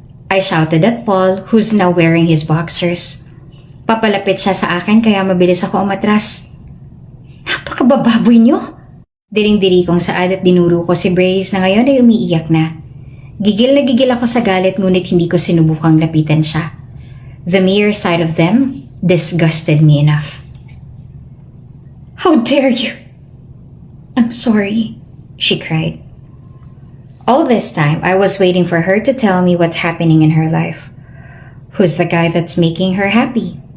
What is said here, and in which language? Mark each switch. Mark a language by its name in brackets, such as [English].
[English] I shouted at Paul, who's now wearing his boxers. [Filipino] Papalapit siya sa akin kaya mabilis ako umatras. Napakabababoy niyo! Diring-diri kong saad at dinuro ko si Brace na ngayon ay umiiyak na. Gigil na gigil ako sa galit ngunit hindi ko sinubukang lapitan siya. [English] The mere sight of them disgusted me enough. How dare you! I'm sorry, she cried. All this time, I was waiting for her to tell me what's happening in her life. Who's the guy that's making her happy?